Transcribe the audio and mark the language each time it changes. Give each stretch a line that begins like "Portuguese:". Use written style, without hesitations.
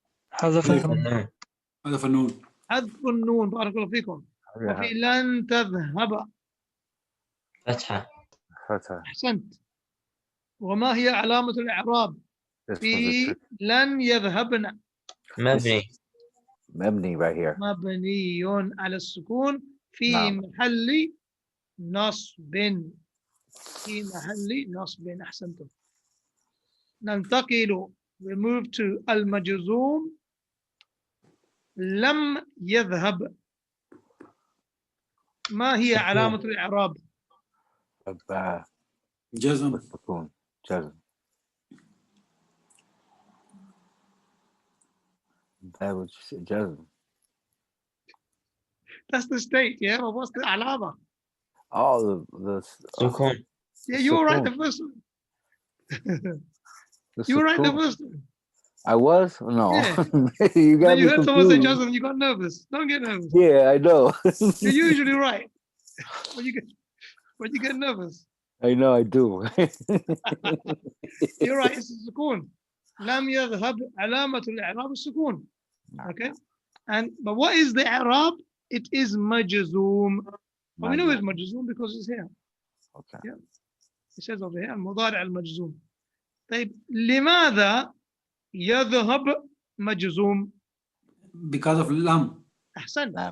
Arabic: حذف النون. هذا فنون. حذف النون. بارك الله فيكم. وفي لن تذهب فتحة. فتحة. أحسنت. وما هي علامة الإعراب في لن يذهبن؟ مبني. مبني
English: right here.
Arabic: مبني على السكون في نعم. محل نصب. في محل نصب. أحسنتم. ننتقل.
English: We move to المجزوم.
Arabic: لم يذهب. ما هي علامة الإعراب؟ جزم. السكون. جزم.
English: That was جزم. That's the state, yeah? But what's the علامة? Oh, the
Arabic: سكون.
English: Yeah, you were right the first one. You were right the first one. I was? No. Yeah. You got Then you me heard someone say confused. Jasmine, you got nervous. Don't get nervous. Yeah, I know. You're usually right. When you get nervous. I know, I do. You're right, it's a sukoon.
Arabic: لم يذهب علامة الإعراب السكون.
English: Okay? But what is the i'rab? It is majzoom. But we know it's majzoom because it's here. Okay. Yeah. It says over here
Arabic: المضارع المجزوم. طيب لماذا يذهب مجزوم؟
English: Because of lam.
Arabic: أحسنت.